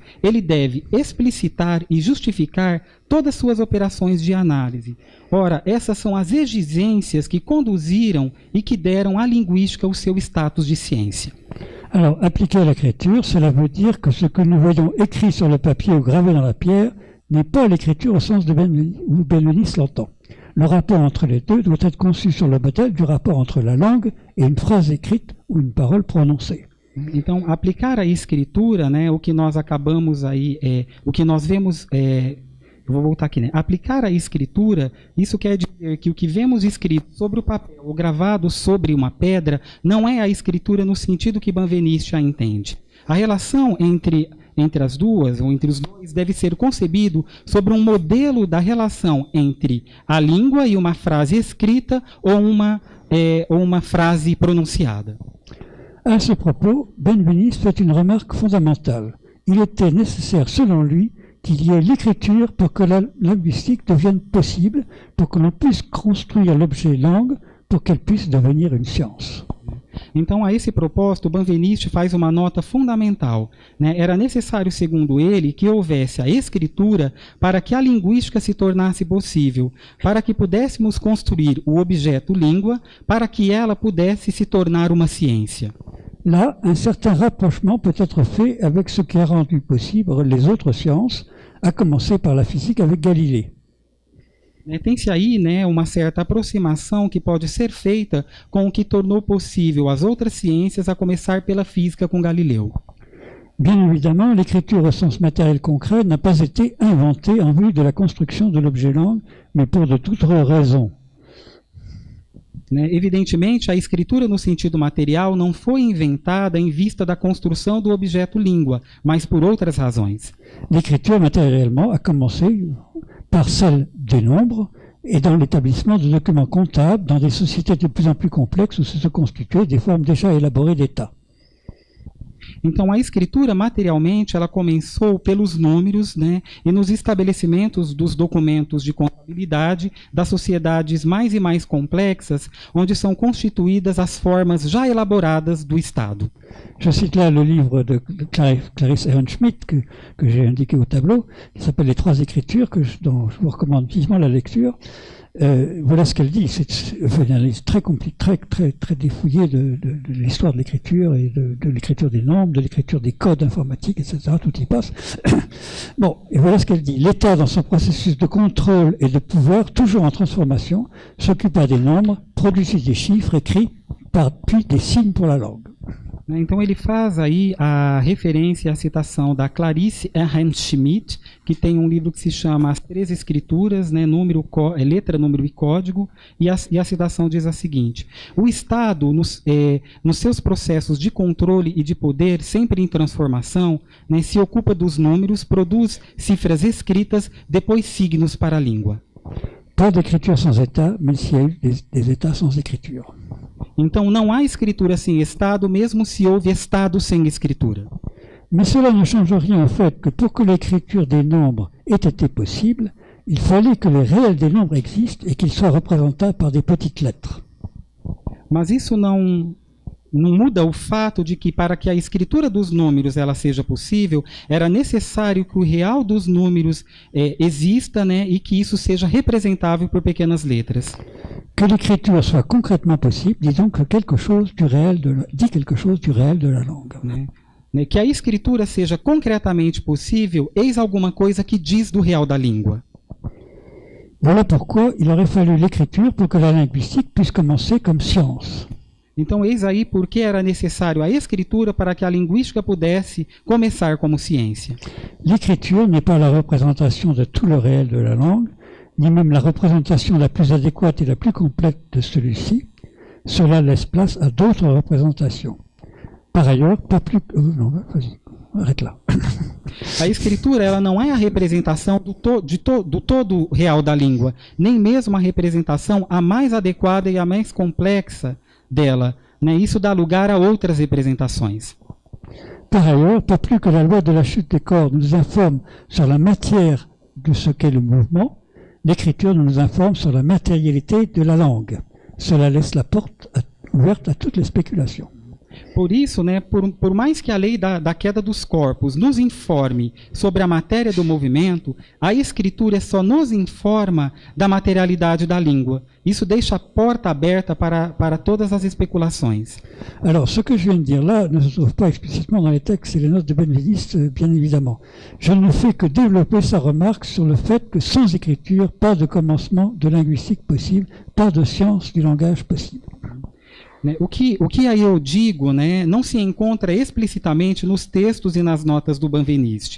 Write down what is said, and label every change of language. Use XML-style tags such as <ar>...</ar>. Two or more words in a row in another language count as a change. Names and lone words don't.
<pt>Ele deve explicitar e justificar todas suas operações de análise. Ora, essas são as exigências que conduziram e que deram à linguística o seu status de ciência.</pt> <fr>Alors, appliquer à l'écriture, cela veut dire que ce que nous voyons écrit sur le papier ou gravé dans la pierre n'est pas l'écriture au sens où Benveniste l'entend. Le rapport entre les deux doit être conçu sur le modèle du rapport entre la langue et une phrase écrite ou une parole prononcée.</fr> <pt>Então, aplicar a escritura, né, o que nós acabamos aí, o que nós vemos, eu vou voltar aqui, né? Aplicar a escritura, isso quer dizer que o que vemos escrito sobre o papel ou gravado sobre uma pedra não é a escritura no sentido que Benveniste a entende. A relação entre as duas, ou entre os dois, deve ser concebido sobre um modelo da relação entre a língua e uma frase escrita ou uma frase pronunciada.</pt> <fr>À ce propos, Benveniste fait une remarque fondamentale. Il était nécessaire, selon lui, qu'il y ait l'écriture pour que la linguistique devienne possible, pour que l'on puisse construire l'objet langue, pour qu'elle puisse devenir une science.</fr> <pt>Então, a esse propósito, Benveniste faz uma nota fundamental, né? Era necessário, segundo ele, que houvesse a escritura para que a linguística se tornasse possível, para que pudéssemos construir o objeto língua, para que ela pudesse se tornar uma ciência.</pt> <fr>Là, un certain rapprochement peut être fait avec ce qui a rendu possible les autres sciences, à commencer par la physique avec Galilée.</fr> <pt>Tem-se aí, né, uma certa aproximação que pode ser feita com o que tornou possível as outras ciências, a começar pela física com Galileu.</pt> <fr>Bien évidemment, l'écriture au sens matériel concret n'a pas été inventée en vue de la construction de l'objet langue, mais pour de toutes raisons.</fr> <pt>Evidentemente, a escritura no sentido material não foi inventada em vista da construção do objeto língua, mas por outras razões.</pt> <fr>L'écriture matériellement a commencé par celle des nombres et dans l'établissement de documents comptables dans des sociétés de plus en plus complexes où se constituaient des formes déjà élaborées d'État.</fr> <pt>Então, a escritura, materialmente, ela começou pelos números, né, e nos estabelecimentos dos documentos de contabilidade das sociedades mais e mais complexas, onde são constituídas as formas já elaboradas do Estado.</pt> <fr>Je cite là le livre de Clarisse Ehrenschmidt que j'ai indiqué au tableau, qui s'appelle Les Trois Écritures, dont je vous recommande vivement la lecture. Voilà ce qu'elle dit. C'est une analyse très compliquée, très défouillée de l'histoire de l'écriture et de l'écriture des nombres, de l'écriture des codes informatiques, etc. Tout y passe. Bon, et voilà ce qu'elle dit. L'État, dans son processus de contrôle et de pouvoir, toujours en transformation, s'occupa des nombres, produisit des chiffres écrits, puis des signes pour la langue.</fr> <pt>Então ele faz aí a referência à citação da Clarisse Ehrenschmidt, que tem um livro que se chama As Três Escrituras, né, letra, número e código, e a citação diz a seguinte: o Estado, nos seus processos de controle e de poder, sempre em transformação, né, se ocupa dos números, produz cifras escritas, depois signos para a língua.</pt> <fr>Pas d'écriture sans État, même s'il y a eu des États sans écriture.</fr> <pt>Então não há escritura sem Estado, mesmo se houve Estado sem escritura.</pt> <fr>Mais cela ne change rien au fait que pour que l'écriture des nombres ait été possible, il fallait que les réels des nombres existent et qu'ils soient représentés par des petites lettres.</fr> <pt>Mas isso não muda o fato de que, para que a escritura dos números ela seja possível, era necessário que o real dos números exista, né, e que isso seja representável por pequenas letras.</pt> <fr>Que l'écriture soit concrètement possible, dit donc quelque chose du réel de la langue.</fr> <pt>Que a escritura seja concretamente possível, eis alguma coisa que diz do real da língua.</pt> <fr>Voilà pourquoi il aurait fallu l'écriture pour que la linguistique puisse commencer comme science.</fr> <pt>Então, eis aí porque era necessário a escritura para que a linguística pudesse começar como ciência.</pt> <fr>L'écriture n'est pas la représentation de tout le réel de la langue, ni même la représentation la plus adéquate et la plus complète de celui-ci. Cela laisse place à d'autres représentations. Par ailleurs, pas plus... non, vas-y, arrête là.</fr> <pt>A escritura ela não é a representação do todo real da língua, nem mesmo a representação a mais adequada e a mais complexa dela. Isso dá lugar a outras representações.</pt> <fr>Par ailleurs, pas plus que la loi de la chute des corps nous informe sur la matière de ce qu'est le mouvement, l'écriture nous informe sur la matérialité de la langue. Cela laisse la porte ouverte à toutes les spéculations.</fr> <pt>Por isso, por mais que a lei da queda dos corpos nos informe sobre a matéria do movimento, a escritura só nos informa da materialidade da língua. Isso deixa a porta aberta para todas as especulações.</pt> <fr>Alors, ce que je viens de dire là ne se trouve pas explicitement dans les textes et les notes de Benveniste, bien évidemment. Je ne fais que développer sa remarque sur le fait que sans écriture, pas de commencement de linguistique possible, pas de science du langage possible.</fr> <pt>O que aí eu digo não se encontra explicitamente nos textos e nas notas do Benveniste.</pt>